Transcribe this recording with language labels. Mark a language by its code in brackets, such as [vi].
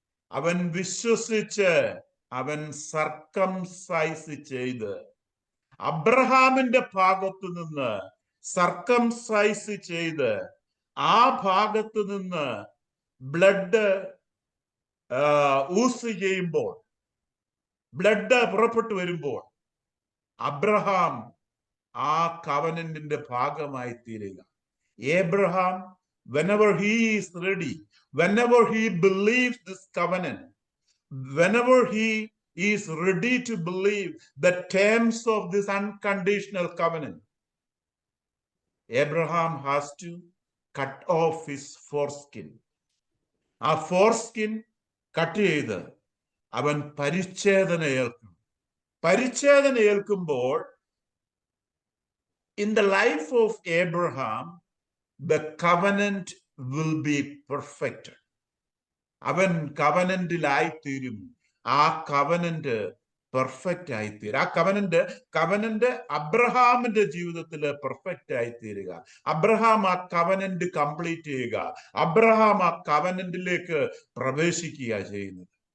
[ml] അവൻ വിശ്വസിച്ച് അവൻ സർക്കംസൈസ് ചെയ്ത്, അബ്രഹാമിന്റെ ഭാഗത്തു നിന്ന് സർക്കംസൈസ് ചെയ്ത്, ആ ഭാഗത്ത് നിന്ന് ബ്ലഡ് ഊസ് ചെയ്യുമ്പോൾ, ബ്ലഡ് പുറപ്പെട്ടു വരുമ്പോൾ അബ്രഹാം ആ കവനന്റിന്റെ ഭാഗമായി തീരുക. [en] Abraham, whenever he is ready, whenever he believes this covenant, whenever he is ready to believe the terms of this unconditional covenant, Abraham has to cut off his foreskin. [ml] ആ foreskin cut ചെയ്ത് അവൻ പരിച്ഛേദന ഏൽക്കും. പരിച്ഛേദന ഏൽക്കുമ്പോൾ [en] in the life of Abraham, the covenant will be perfected. [ml] അവൻ കവനന്റിലായിത്തീരും. ആ covenant perfect ആയിത്തീരും. ആ covenant അബ്രഹാമിന്റെ ജീവിതത്തിൽ പെർഫെക്റ്റ് ആയിത്തീരുക. അബ്രഹാം ആ കവനന്റ് കംപ്ലീറ്റ് ചെയ്യുക. അബ്രഹാം ആ കവനന്റിലേക്ക് പ്രവേശിക്കുക ചെയ്യുന്നത്.